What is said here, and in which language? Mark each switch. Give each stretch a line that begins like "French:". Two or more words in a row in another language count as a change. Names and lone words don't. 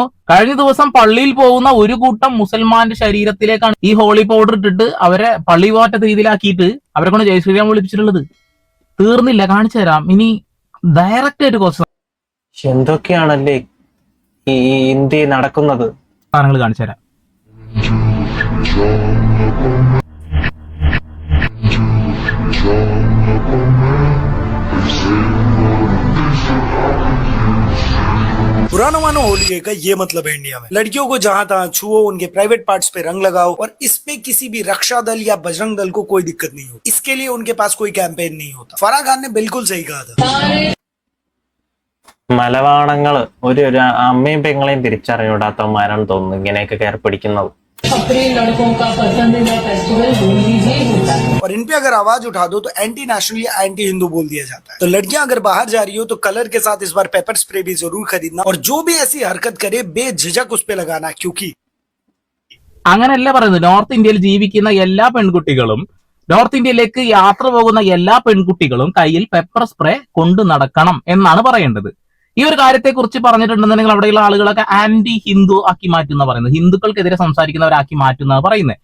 Malayalam: കഴിഞ്ഞ ദിവസം പള്ളിയിൽ പോകുന്ന ഒരു കൂട്ടം മുസൽമാന്റെ ശരീരത്തിലേക്കാണ് ഈ ഹോളി പൗഡർ ഇട്ടിട്ട് അവരെ പള്ളി പോറ്റ രീതിയിലാക്കിയിട്ട് അവരെ കൊണ്ട്
Hindi: जय श्रीराम
Malayalam: വിളിപ്പിച്ചിട്ടുള്ളത്. തീർന്നില്ല, കാണിച്ചു തരാം. ഇനി ഡയറക്റ്റ് ആയിട്ട് കുറച്ച് എന്തൊക്കെയാണല്ലേ ഈ ഇന്ത്യയിൽ നടക്കുന്നത് സാധനങ്ങൾ കാണിച്ചു തരാം.
Hindi: पुराना मानो होली का ये मतलब है इंडिया में लड़कियों को जहां तहां छुओ, उनके
English: private parts
Hindi: पे रंग लगाओ, और इस पे किसी भी रक्षा दल या बजरंग दल को कोई दिक्कत नहीं होती. इसके लिए उनके पास कोई कैंपेन नहीं होता. फराह खान ने बिल्कुल सही कहा था.
Malayalam: മലവാണങ്ങള് ഒരു അമ്മയും പെങ്ങളെയും തിരിച്ചറിഞ്ഞൂടാത്തവന്മാരാണ് തോന്നുന്നു ഇങ്ങനെയൊക്കെ കയറി പിടിക്കുന്നത്.
Hindi: और इन पे अगर आवाज उठा दो तो
English: anti national
Hindi: या
English: anti Hindu
Hindi: बोल दिया जाता है. तो लड़कियां अगर बाहर जा रही हो तो कलर के साथ इस बार
English: pepper spray
Hindi: भी जरूर खरीदना, और जो भी ऐसी हरकत करे बेझिझक उस पे लगाना. क्योंकि
Malayalam: അങ്ങനെയല്ല പറയുന്നത്. നോർത്ത് ഇന്ത്യയിൽ ജീവിക്കുന്ന എല്ലാ പെൺകുട്ടികളും, നോർത്ത് ഇന്ത്യയിലേക്ക് യാത്ര പോകുന്ന എല്ലാ പെൺകുട്ടികളും കയ്യിൽ
English: pepper spray
Malayalam: കൊണ്ടു നടക്കണം എന്നാണ് പറയേണ്ടത്. ഈ ഒരു കാര്യത്തെ കുറിച്ച് പറഞ്ഞിട്ടുണ്ടെന്നുണ്ടെങ്കിൽ അവിടെയുള്ള ആളുകളൊക്കെ
English: anti Hindu
Malayalam: ആക്കി മാറ്റുന്ന പറയുന്നത്, ഹിന്ദുക്കൾക്കെതിരെ സംസാരിക്കുന്നവരാക്കി മാറ്റുന്ന പറയുന്നത്.